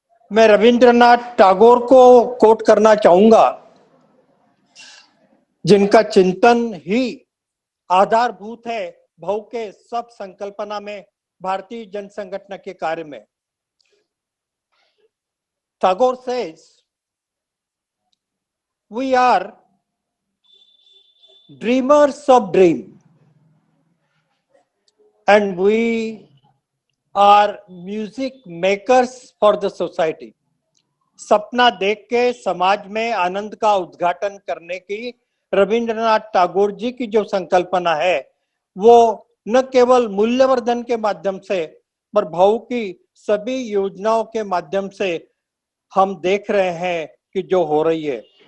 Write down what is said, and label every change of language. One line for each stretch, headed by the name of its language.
Hindi: मैं रविंद्रनाथ टैगोर को कोट करना चाहूंगा, जिनका चिंतन ही आधारभूत है भाव के सब संकल्पना में, भारतीय जन संगठन के कार्य में।
English: Tagore says, we are dreamers of dream and we are music makers for the society.
Hindi: सपना देख के समाज में आनंद का उद्घाटन करने की रविंद्रनाथ टैगोर जी की जो संकल्पना है, वो न केवल मूल्यवर्धन के माध्यम से, पर भाव की सभी योजनाओं के माध्यम से हम देख रहे हैं कि जो हो रही है।